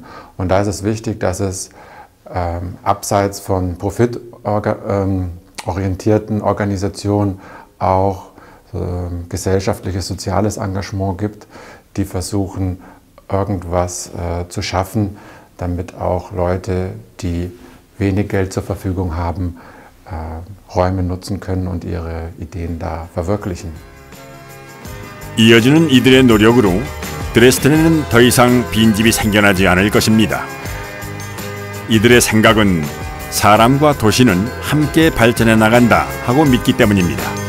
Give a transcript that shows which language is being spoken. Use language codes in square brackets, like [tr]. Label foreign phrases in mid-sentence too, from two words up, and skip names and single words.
[de] Und da ist es wichtig, dass es abseits von profitorientierten Organisationen auch gesellschaftliches, soziales Engagement gibt, die versuchen, irgendwas zu schaffen, damit auch Leute, die wenig Geld zur Verfügung haben, Räume nutzen können und ihre Ideen da verwirklichen. [ko] 이어지는 이들의 노력으로 드레스덴에는 더 이상 빈집이 생겨나지 않을 것입니다. 이들의 생각은 사람과 도시는 함께 발전해 나간다 하고 믿기 때문입니다.